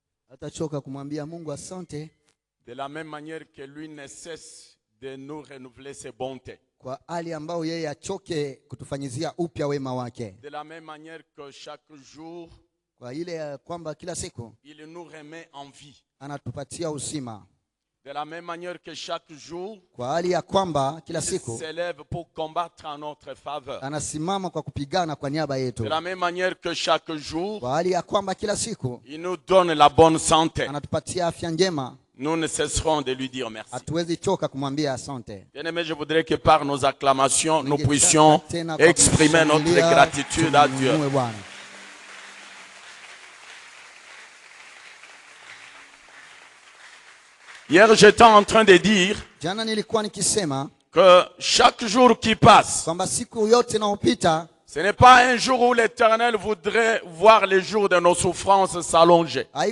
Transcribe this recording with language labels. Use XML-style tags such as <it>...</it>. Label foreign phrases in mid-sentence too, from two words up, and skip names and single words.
<sw>Hatachoka kumwambia Mungu asante.</sw> <fr>De la même manière que lui ne cesse de nous renouveler ses bontés.</fr> <sw>Kwa hali ambao yeye achoke kutufanyizia upya wema wake.</sw> <fr>De la même manière que chaque jour,</fr> <sw>kwa ile kwamba kila siku</sw> <fr>il nous remet en vie.</fr> <sw>Anatupatia uzima.</sw> <fr>De la même manière que chaque jour,</fr> <sw>kwa hali ya kwamba kila siku</sw> <fr>il s'élève pour combattre en notre faveur.</fr> <sw>Anasimama kwa kupigana kwa niaba yetu.</sw> <fr>De la même manière que chaque jour,</fr> <sw>kwa hali ya kwamba kila siku</sw> <fr>il nous donne la bonne santé.</fr> <sw>Anatupatia afya njema.</sw> <fr>Nous ne cesserons de lui dire merci.</fr> <sw>Hatuwezi choka kumwambia asante.</sw> <fr>Bien-aimé, je voudrais que par nos acclamations, nous puissions exprimer notre gratitude à Dieu. Hier, j'étais en train de dire que chaque jour qui passe, ce n'est pas un jour où l'Éternel voudrait voir les jours de nos souffrances s'allonger.</fr>